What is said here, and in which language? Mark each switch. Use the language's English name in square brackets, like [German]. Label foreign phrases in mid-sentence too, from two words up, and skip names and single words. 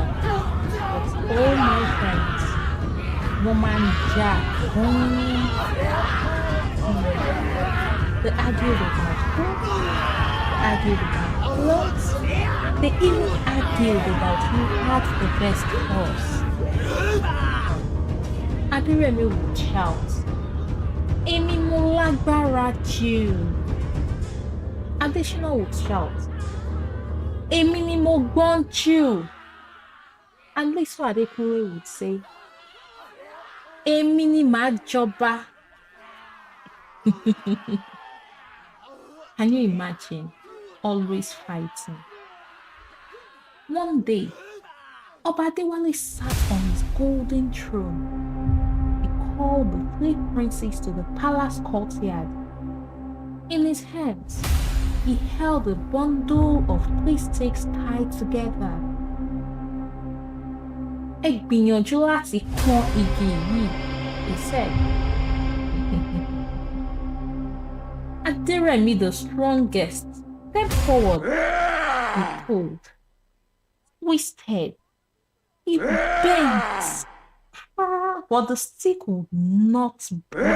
[English] But all my friends, woman Jack, they argued about food, they argued about clothes, they even argued about who had the best horse. Aderemi would shout, [Yoruba] "Èmi mo lágbára jù." [English] Adeshina would shout, [Yoruba] "Èmi ni mo gbọ́n jù." [English] And Liso Adekunle would say, [Yoruba] "Èmi ni màá jọba." [English] Can you imagine? Always fighting. One day, Oba Adewale sat on his golden throne. He called the 3 princes to the palace courtyard. In his hands, he held a bundle of 3 sticks tied together. [Yoruba] Ẹ gbìyànjú láti kan igi yìí, [English] he said. Aderemi, the strongest, stepped forward. He pulled, twisted, he bent, but the stick would not break.